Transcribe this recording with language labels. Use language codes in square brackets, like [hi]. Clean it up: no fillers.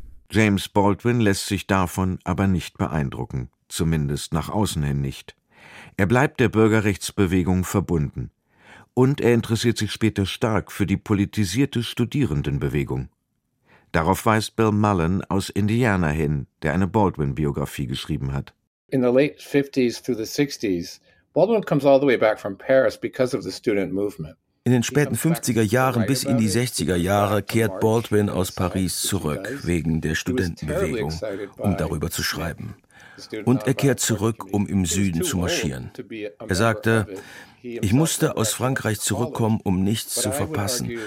[de] James Baldwin lässt sich davon aber nicht beeindrucken, zumindest nach außen hin nicht. Er bleibt der Bürgerrechtsbewegung verbunden. Und er interessiert sich später stark für die politisierte Studierendenbewegung. Darauf weist Bill Mullen aus Indiana hin, der eine Baldwin-Biografie geschrieben hat. [en] In the late 50s through the 60s, Baldwin comes all the way back from Paris because of the student movement. [de] In den späten 50er Jahren bis in die 60er Jahre kehrt Baldwin aus Paris zurück wegen der Studentenbewegung, um darüber zu schreiben. Und er kehrt zurück, um im Süden zu marschieren. Er sagte, ich musste aus Frankreich zurückkommen, um nichts zu verpassen.